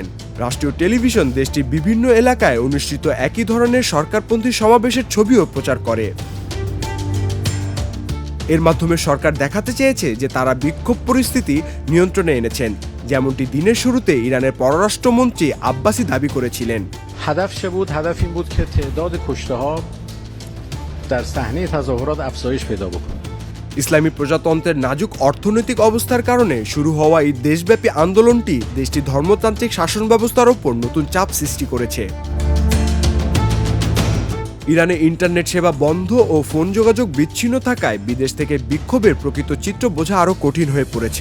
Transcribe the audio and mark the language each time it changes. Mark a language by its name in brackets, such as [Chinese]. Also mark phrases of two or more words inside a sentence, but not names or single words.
[Bangla] রাষ্ট্রীয় টেলিভিশন দেশটির বিভিন্ন এলাকায় অনুষ্ঠিত একই ধরনের সরকারপন্থী সমাবেশের ছবিও প্রচার করে। এর মাধ্যমে সরকার দেখাতে চেয়েছে যে তারা বিক্ষোভ পরিস্থিতি নিয়ন্ত্রণে এনেছেন, যেমনটি দিনের শুরুতে ইরানের পররাষ্ট্রমন্ত্রী আব্বাসি দাবি করেছিলেন। [Persian] هدف چه بود؟ هدف این بود که تعداد کشته‌ها در صحنه تظاهرات افزایش پیدا بکنه। [Bangla] ইসলামী প্রজাতন্ত্রের নাজুক অর্থনৈতিক অবস্থার কারণে শুরু হওয়া এই দেশব্যাপী আন্দোলনটি দেশটির ধর্মতান্ত্রিক শাসন ব্যবস্থার ওপর নতুন চাপ সৃষ্টি করেছে। ইরানে ইন্টারনেট সেবা বন্ধ ও ফোন যোগাযোগ বিচ্ছিন্ন থাকায় বিদেশ থেকে বিক্ষোভের প্রকৃত চিত্র বোঝা আরও কঠিন হয়ে পড়েছে।